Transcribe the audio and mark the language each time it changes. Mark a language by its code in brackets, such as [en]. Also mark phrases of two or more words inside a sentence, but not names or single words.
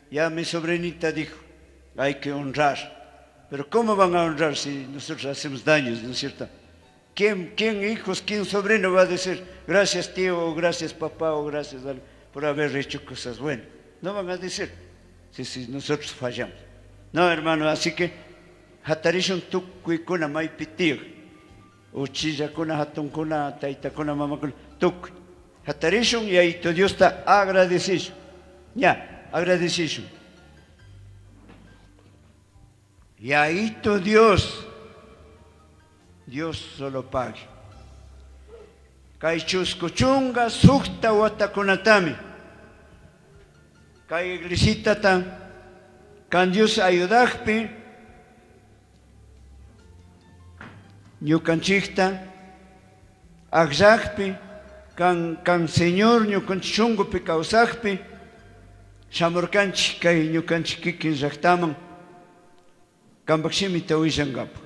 [es] Ya mi sobrinita dijo, hay que honrar. Pero ¿cómo van a honrar si nosotros hacemos daños, no es cierto? ¿Quién hijos, quién sobrino va a decir gracias tío, o gracias papá, o gracias por haber hecho cosas buenas? No van a decir si nosotros fallamos. No, hermano, así que [qu] hatarishon tukui kuna maipitig, uchilla kuna hatun kuna taita kuna mama kuna tukui. [es] Hatarishon y ahí todo Dios está agradecido. Ya, agradecido. Y ahí todo Dios solo pague. [qu] Kay chuskuchunga sukta watakunatami. Kay iglesita tan kan Dios ayudakpi ñukanchikta akllakpi kan Señor ñukanchungupi kawsakpi shamurkanchik kay ñukanchik kikin llaqtaman kanpakshimi tawishankapu.